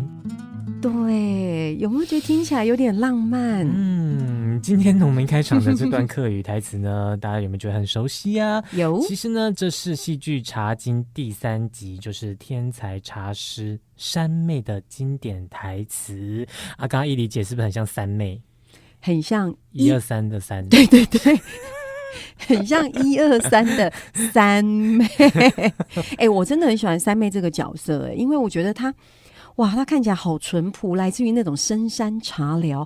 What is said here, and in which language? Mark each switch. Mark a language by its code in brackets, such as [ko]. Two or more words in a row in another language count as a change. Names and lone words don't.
[zh] 對，有沒有覺得聽起來有點浪漫？今天我們開場的這段客語台詞呢，大家有沒有覺得很熟悉啊？有。其實呢，這是戲劇《茶經》第3集，就是天才茶師山妹的經典台詞啊。剛剛一理解是不是很像三妹？很像 1、2、3的3。對對對。很像1、2、3的三妹。我真的很喜歡三妹這個角色，因為我覺得她看起來好淳樸，來自於那種深山茶寮。